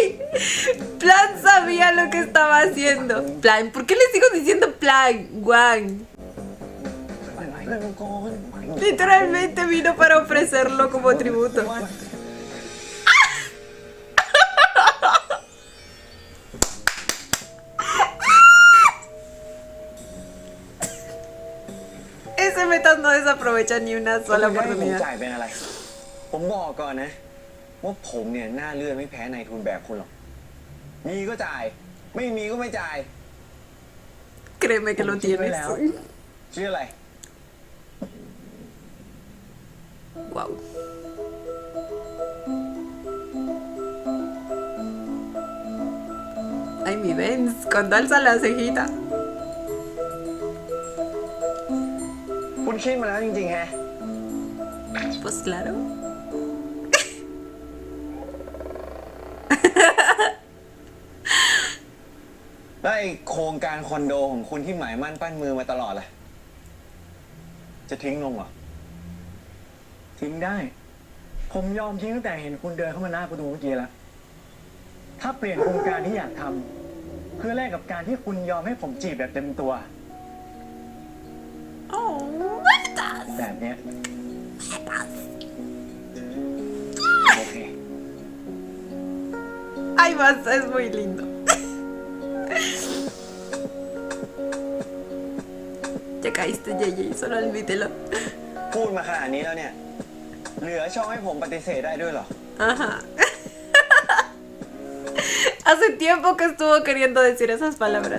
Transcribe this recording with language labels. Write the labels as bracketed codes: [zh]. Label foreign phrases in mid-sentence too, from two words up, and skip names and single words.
[es] Plan sabía lo que estaba haciendo. Plan, ¿por qué le sigo diciendo plan? Juan. Literalmente vino para ofrecerlo como tributo. Ese Metas no desaprovecha ni una sola [th] ผม [es] oportunidad. [th] จ่ายเป็นอะไร ผมบอกก่อนนะ ว่าผมเนี่ยหน้าเลือดไม่แพ้นายทุนแบบคุณหรอก มีก็จ่าย ไม่มีก็ไม่จ่าย [es] Créeme que lo tienes. [th] ชื่ออะไร [es] Wow. Ay, mi Benz, cuando alza la cejita. [th] คุณคิดมาแล้วจริงๆแฮะ [es] Pues claro. [th] แล้วไอ้โครงการคอนโดของคุณที่หมายมั่นปั้นมือมาตลอดล่ะ จะทิ้งลงเหรอ ทิ้งได้ ผมยอมทิ้งตั้งแต่เห็นคุณเดินเข้ามาหน้าประตูเมื่อกี้แล้ว ถ้าเปลี่ยนโครงการที่อยากทำเพื่อแลกกับการที่คุณยอมให้ผมจีบแบบเต็มตัว [es] Oh, Metas. [th] แบบเนี้ย โอเค [es] Ay, vas, es muy lindo. Ya caíste, JJ, solo admítelo. [th] พูดมาขนาดนี้แล้วเนี่ย เหลือช่องให้ผมปฏิเสธได้ด้วยเหรอ [es] Ajá. Hace tiempo que estuvo queriendo decir esas [th] แบ [es] palabras.